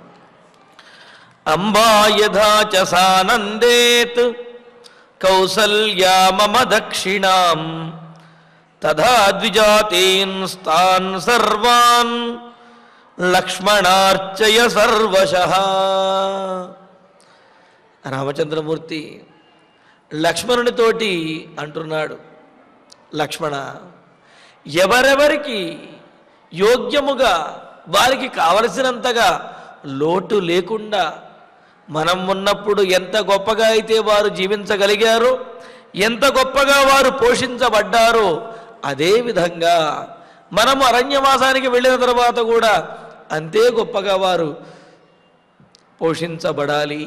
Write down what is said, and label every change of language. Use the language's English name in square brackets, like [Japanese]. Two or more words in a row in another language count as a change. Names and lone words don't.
[Sanskrit] अम्बा यथा च सानन्देत् कौसल्या मम दक्षिणां तथा द्विजातीन् स्तान् सर्वान् लक्ष्मणार्चय सर्वशः। [Telugu] రామచంద్రమూర్తి లక్ష్మణునితోటి అంటున్నాడు, లక్ష్మణ, ఎవరెవరికి యోగ్యముగా వారికి కావలసినంతగా లోటు లేకుండా మనం ఉన్నప్పుడు ఎంత గొప్పగా అయితే వారు జీవించగలిగారో, ఎంత గొప్పగా వారు పోషించబడ్డారో, అదేవిధంగా మనము అరణ్యవాసానికి వెళ్ళిన తర్వాత కూడా అంతే గొప్పగా వారు పోషించబడాలి.